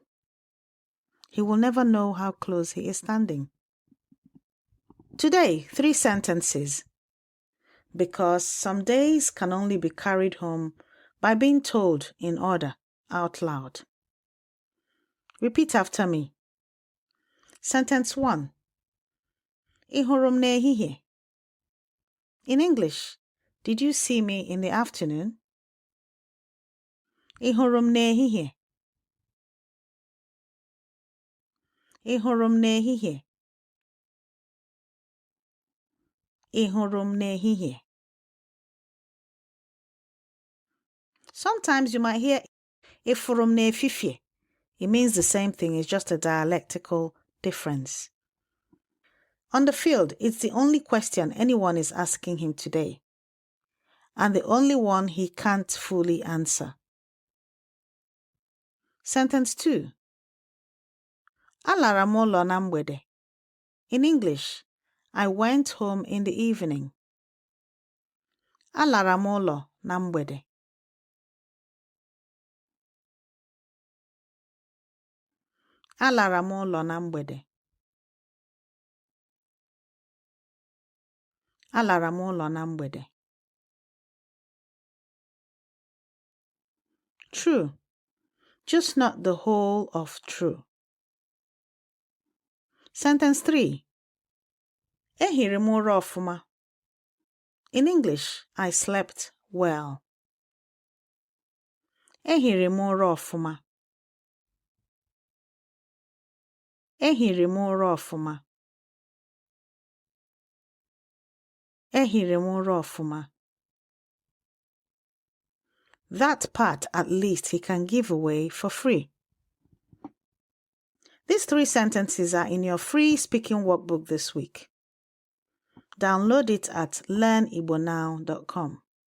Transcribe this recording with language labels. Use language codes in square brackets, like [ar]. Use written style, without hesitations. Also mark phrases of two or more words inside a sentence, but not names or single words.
[en] He will never know how close he is standing. Today, 3 sentences, because some days can only be carried home by being told in order out loud. Repeat after me. Sentence 1. [ig] Ị hụrụ m n'ehihie? [en] In English, did you see me in the afternoon? [ig] Ị hụrụ m n'ehihie? Ị hụrụ m n'ehihie? Ị hụrụ m n'ehihie? [en] Sometimes you might hear [ig] Ị fụrụ m n'efifie. [en] It means the same thing, it's just a dialectical difference. On the field, it's the only question anyone is asking him today, and the only one he can't fully answer. Sentence 2. [ig] Alara m ụlọ na mgbede. [en] In English, I went home in the evening. [ig] Alara m ụlọ na mgbede. Alara m ụlọ na mgbede. Alara m ụlọ na mgbede. [en] True, just not the whole of true. Sentence 3. [ig] Ehiri m ụra ọfụma. [en] In English, I slept well. [ig] Ehiri m ụra ọfụma. Ehiri m ụra ọfụma. Ehiri m ụra ọfụma. [en] That part, at least, he can give away for free. These 3 sentences are in your free speaking workbook this week. Download it at learnibonow.com.